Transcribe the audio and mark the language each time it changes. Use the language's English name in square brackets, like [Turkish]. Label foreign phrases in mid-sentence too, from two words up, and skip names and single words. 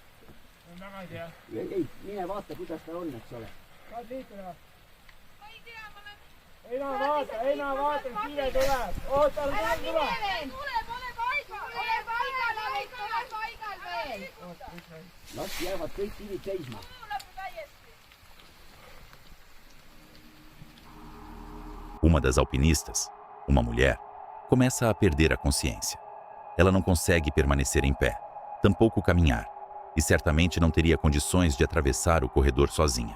[Estonian] Ei, mine vaata, kuidas ta on, eks ole. Saad liikuda? Ma ei tea, ma olen... Ei näe vaata, kiire tuleb. Oota, Ära tuleb. mine veel! Ole paigal! Ole paigal, Avet, ole paigal veel! Las jäävad kõik kivid seisma. [Portuguese] Uma das alpinistas, uma mulher, começa a perder a consciência. Ela não consegue permanecer em pé, tampouco caminhar, e certamente não teria condições de atravessar o corredor sozinha.